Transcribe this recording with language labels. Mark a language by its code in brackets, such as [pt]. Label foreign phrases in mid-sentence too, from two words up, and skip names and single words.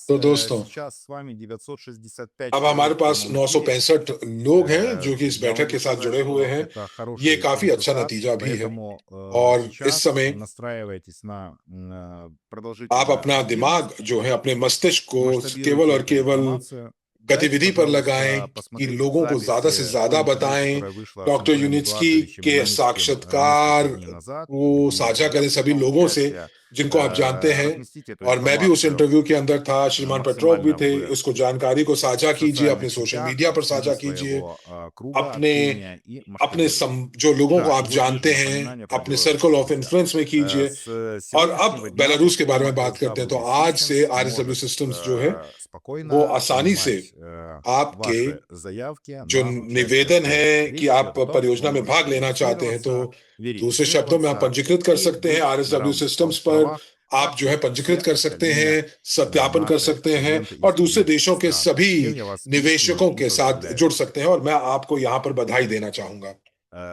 [hi] तो दोस्तों, [ru] сейчас с вами 965 [hi] अब हमारे [ru] человек в [hi] पास [ru] прямом эфире. [hi] 965 लोग हैं जो कि इस [ru] Я [hi] बैठक [ru] могу [hi] के साथ [ru] сказать, [hi] जुड़े हुए [ru] что [hi] हैं। [ru] это [hi] ये [ru] хороший [hi] काफी अच्छा [ru] результат, [hi] नतीजा भी है, [ru] поэтому [hi] और इस [ru] сейчас [hi] समय [ru] настраивайтесь на [hi] आप [ru] продолжительную [hi] अपना दिमाग [ru] активность, [hi] जो है, अपने मस्तिष्क को केवल [ru] масштабируйте [hi] और [ru] эту [hi] केवल [ru] информацию. Дайте, [hi] गतिविधि पर लगाएं, [ru] пожалуйста, [hi] कि [ru] посмотреть [hi] लोगों को ज्यादा से [ru] записи [hi] ज्यादा [ru] той интервью, [hi] बताएं, [ru] которая вышла с [hi] डॉक्टर [ru] Анатолием [hi] यूनिट्स्की [ru] Эдуардовичем [hi] के [ru] Минским [hi] साक्षात्कार [ru] несколько дней назад, [hi] को [ru] и [hi] साझा [ru] я [hi] करें सभी [ru] принимал [hi] लोगों से [ru] участие. [hi] जिनको आप जानते हैं। [ru] Разместите эту [hi] और मैं भी उस [ru] информацию [hi] इंटरव्यू के अंदर था, श्रीमान पेट्रोव भी [ru] максимально [hi] थे। [ru] в [hi] उसको जानकारी को साझा कीजिए, अपने [ru] социальных [hi] सोशल [ru] сетях, [hi] मीडिया पर [ru] среди [hi] साझा कीजिए, [ru] своего круга [hi] अपने [ru] общения и масштабируйте. [hi] जो लोगों को [ru] Да, и [hi] आप [ru] вот [hi] जानते [ru] лишнее [hi] हैं [ru] напоминание про [hi] अपने [ru] Беларусь, [en] circle of [ru] друзья. [hi] इन्फ्लुएंस में कीजिए। [ru] С [hi] और अब [ru] сегодняшнего дня [hi] बेलारूस के बारे [ru] платформа [hi] में बात करते हैं। तो [ru] SW [hi] आज से [ru] Systems [hi] आरएसडब्ल्यू [ru] может [hi] सिस्टम्स जो है वो [ru] спокойно [hi] आसानी से [ru] принимать [hi] आपके [ru] ваши заявки [hi] जो [ru] на участие в [hi] निवेदन है [ru] проекте. [hi] कि [ru] Речь [hi] आप [ru] идет о том, что [hi] परियोजना [ru] вы [hi] में भाग [ru] можете [hi] लेना चाहते हैं, तो दूसरे शब्दों में आप [ru] зарегистрироваться [hi] पंजीकृत कर [ru] и [hi] सकते हैं [ru] быть на [hi] आरएसडब्ल्यू सिस्टम्स [ru] равноправных [hi] पर। [ru] правах, [hi] आप [ru] как [hi] जो है [ru] и [hi] पंजीकृत [ru] все [hi] कर सकते हैं, [ru] остальные [hi] सत्यापन कर [ru] наши [hi] सकते हैं, [ru] клиенты [hi] और [ru] из [hi] दूसरे [ru] других [hi] देशों के [ru] стран. [hi] सभी [ru] С чем я вас искренне [hi] निवेशकों [ru] и [hi] के साथ [ru] поздравляю. [hi] जुड़ सकते हैं, और मैं आपको यहाँ पर बधाई देना चाहूंगा।